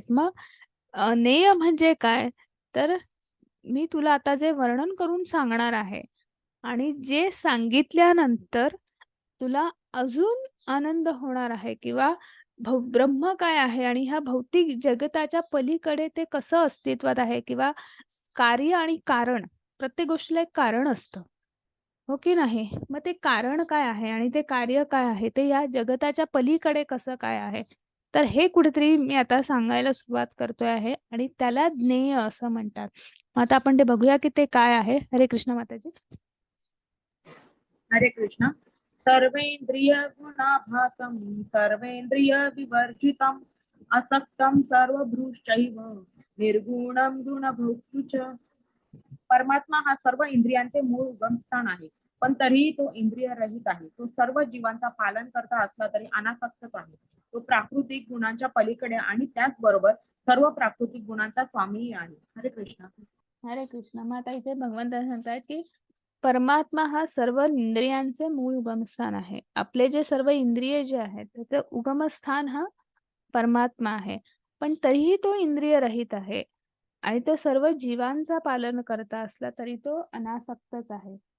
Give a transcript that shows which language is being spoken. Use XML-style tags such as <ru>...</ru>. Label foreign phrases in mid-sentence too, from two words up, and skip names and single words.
<mr>मग ज्ञेय म्हणजे काय, तर मी तुला आता जे वर्णन करून सांगणार आहे आणि जे सांगितल्यानंतर तुला अजून आनंद होणार आहे किंवा ब्रह्म काय आहे आणि ह्या भौतिक जगताच्या पलीकडे ते कसं अस्तित्वात आहे किंवा कार्य आणि कारण, प्रत्येक गोष्टीला एक कारण असतं. हो की नाही? मग ते कारण काय आहे आणि ते कार्य काय आहे, ते या जगताच्या पलीकडे कसं काय आहे? तर हे कुठेतरी मी आता सांगायला सुरुवात करतोय आहे आणि त्याला ज्ञेय असं म्हणतात. मग आता आपण ते बघूया की ते काय आहे. हरे कृष्ण माताजी. हरे कृष्ण.</mr> <sa>सर्वेंद्रिय गुणाभासम सर्वेंद्रिय विवर्जितम असक्तम सर्वभृश्चैव निर्गुणम गुणभोक्तृ च.</sa> <mr>परमात्मा हा सर्व इंद्रियांचे मूळ उगमस्थान आहे, पण तरीही तो इंद्रिय रहित आहे. तो सर्व जीवांचा पालन करता असला तरी अनासक्तच आहे. तो प्राकृतिक गुणांच्या पलीकडे आणि त्याचबरोबर सर्व प्राकृतिक गुणांचा स्वामीही आहे. हरे कृष्ण. हरे कृष्ण. मग आता इथे भगवंत सांगतायत की परमात्मा हा सर्व इंद्रियांचे मूळ उगमस्थान आहे. आपले जे सर्व इंद्रिय जे आहेत त्याचं उगमस्थान हा परमात्मा आहे. पण तरीही तो इंद्रिय रहित आहे आणि तो सर्व जीवांचा पालन करता असला तरी तो अनासक्तच आहे.</mr>